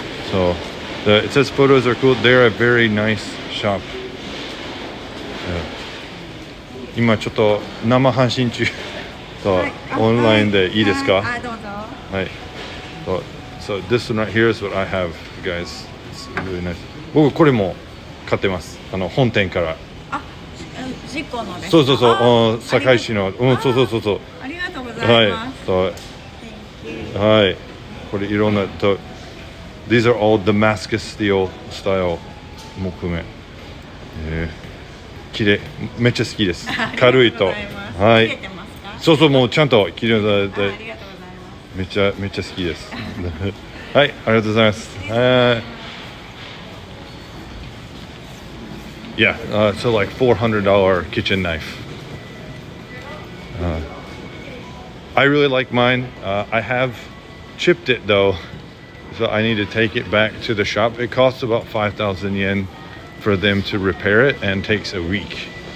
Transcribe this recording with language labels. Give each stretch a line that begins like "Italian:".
English: So it says photos are cool. They're a very nice shop.
Japanese: 今ちょっと生配信中とオンラインでいいですか？はい、どうぞ。はい。 So this one right here is what I have, guys.
English: It's really nice.
Japanese: 僕これも買ってます。本店から。あ、ジコのですか？そうそうそう。堺市の。そうそうそうそう。ありがとうございます。はい。はい。これいろんなと。
English: These are all Damascus steel style 木目。
Japanese: 綺麗、めっちゃ好きです。軽いと。はい。そうそう、もうちゃんと綺麗だ。ありがとうございます。めっちゃ好きです。はい、ありがとうございます。
English: Yeah, so like $400 kitchen knife. I really like mine. I have chipped it though, so I need to take it back to the shop. It costs about 5,000 yen for them to repair it, and takes a week.